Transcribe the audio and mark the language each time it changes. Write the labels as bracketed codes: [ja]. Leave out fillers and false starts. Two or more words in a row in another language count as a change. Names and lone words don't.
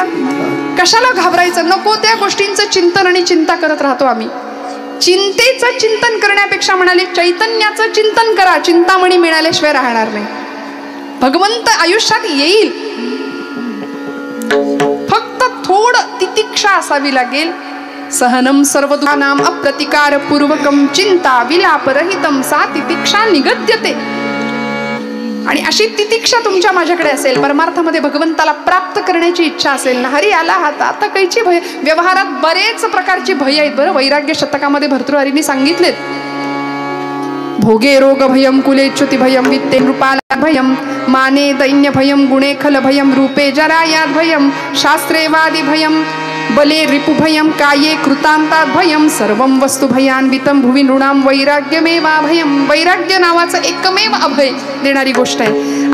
[mr] कशाला घाबरायचं, नको त्या गोष्टींचं चिंतन आणि चिंता करत राहतो आम्ही. चिंतेचं चिंतन करण्यापेक्षा म्हणाले चैतन्याचं चिंतन करा, चिंतामणी मिळाल्याशिवाय राहणार नाही. भगवंत आयुष्यात येईल, फक्त थोडं तितिक्षा असावी लागेल. [sa] सहनम सर्व दुःखानाम अप्रतिकार पूर्वकम चिंता विलापरहितम सा तितिक्षा निगद्यते. [mr] आणि अशी तितिक्षा तुमच्या माझ्याकडे असेल, परमार्थामध्ये भगवंताला प्राप्त करण्याची इच्छा असेल ना, हरी आला हाता आता कैची भय. व्यवहारात बरेच प्रकारची भय आहेत बरं. वैराग्य शतकामध्ये भर्तृहरींनी सांगितलेत. [sa] भोगे रोग भयम, कुले च्युती भयम, वित्ते नृपाला भयम, माने दैन्य भयम, गुणे खल भयम, रूपे जरायाद भयम, शास्त्रे वादी भयम, बले रिपुभयं काये कृतांतात भयं सर्वं वस्तु भयान्वितं भुवि नृणाम वैराग्यमेवाभयं. [mr] वैराग्य नावाचं एकमेव अभय देणारी गोष्ट आहे.